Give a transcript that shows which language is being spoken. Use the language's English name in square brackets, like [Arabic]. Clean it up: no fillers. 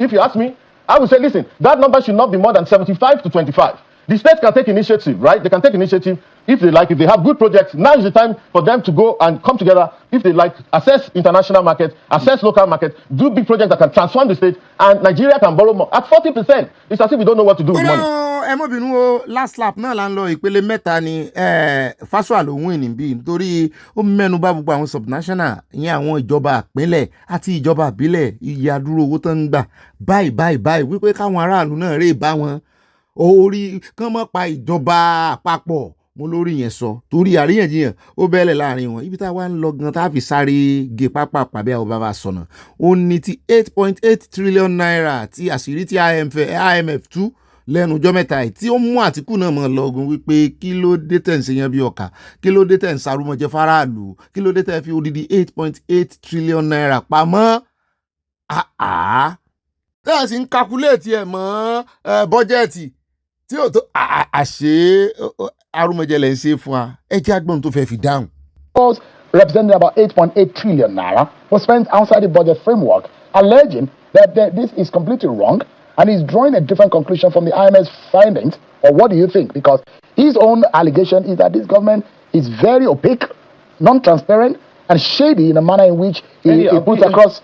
[English] If you ask me, I would say, listen, that number should not be more than 75 to 25. The states can take initiative, right? They can take initiative if they like, if they have good projects. Now is the time for them to go and come together, if they like, assess international market, assess local market, do big projects that can transform the state, and Nigeria can borrow more. At 40%, it's as if we don't know what to do with money. [Yoruba] ẹ mọ̀ bínú o, [English] last lap [Yoruba] náà là ń lọ ìpele mẹ́ta ni Fasua ló win níbí nítorí ó mẹ́nu bà gbogbo àwọn subnational ìyẹn àwọn ìjọba ìpínlẹ̀ àti ìjọba ìbílẹ̀ iye àdúró owó tó ń gbà báyìí wípé káwọn aráàlú náà rè bá wọn orí kán mọ́ pa ìjọba àpapọ̀ mo lórí yẹn sọ torí àríyànjiyàn ó bẹ́ẹ̀lẹ̀ láàrin wọn ibi tá a wá ń lọ gan tá a fi sáré gé pápá pàbẹ́ àwọn bàbá sọ̀nà ó ní ti 8.8 trillion naira tí àṣírí tí IMF tú lẹ́nu ọjọ́ mẹ́ta yìí tí ó mú Àtíkù náà mọ̀ lọ́gùn wípé kí ló dé tẹ̀ ń ṣe yẹn bí ọkà kí ló dé tẹ̀ ń sarúmọ̀jẹ faraàlú kí ló dé tẹ̀ fi odidi 8.8 trillion naira pamọ́ tẹ́ ẹ̀ sì ń kakuléètì ẹ̀ mọ́ bọ́jẹ́ẹ̀tì tí ò tó àṣé arúmọ̀jẹ lẹ̀ ń ṣe fún wa ẹ jẹ́ àgbọ̀n tó fẹ́ fi dáhùn. [English] Representing about 8.8 trillion naira was spent outside the budget framework, alleging that this is completely wrong. And he's drawing a different conclusion from the IMF's findings. Or what do you think? Because his own allegation is that this government is very opaque, non-transparent, and shady in a manner in which he puts across.